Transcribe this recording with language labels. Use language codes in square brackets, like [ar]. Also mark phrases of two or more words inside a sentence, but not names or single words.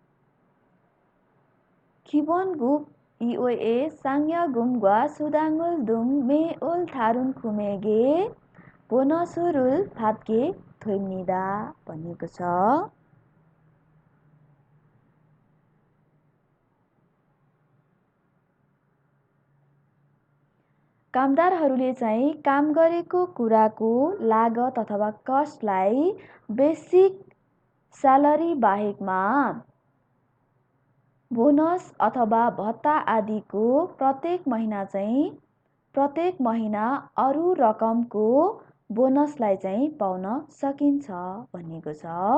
[ko] 기본급 이외에 상여금과 수당을 등 매월 다른 금액의 보너스를 받게 됩니다. [ne] भनेको छ. कामदारहरूले चाहिँ काम गरेको कुराको लागत अथवा कस्टलाई [en] basic salary [ne] बाहेकमा बोनस अथवा भत्ता आदिको प्रत्येक महिना अरू रकमको बोनसलाई चाहिँ पाउन सकिन्छ भनेको छ.